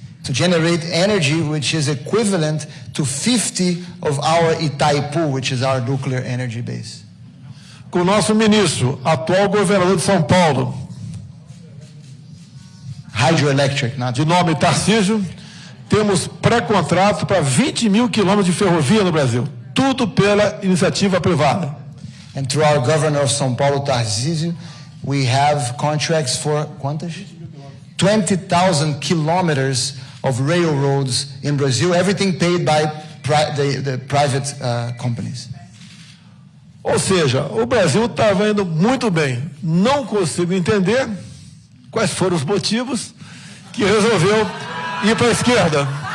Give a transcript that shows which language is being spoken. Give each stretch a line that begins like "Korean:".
English: To generate energy which is equivalent to 50 of our Itaipu, which is our nuclear energy base.
Portuguese: Com o nosso ministro, atual governador de São Paulo,
English: hydroelectric,
Portuguese: de nome Tarcísio, temos pré-contrato para 20 mil quilômetros de ferrovia no Brasil. Tudo pela iniciativa privada.
English: And through our governor of São Paulo, Tarcísio, we have contracts for
Portuguese: quantas?
English: 20,000 kilometers of railroads in Brazil, everything paid by the private companies.
Portuguese: Ou seja, o Brasil estava indo muito bem. Não consigo entender quais foram os motivos que resolveu ir para a esquerda.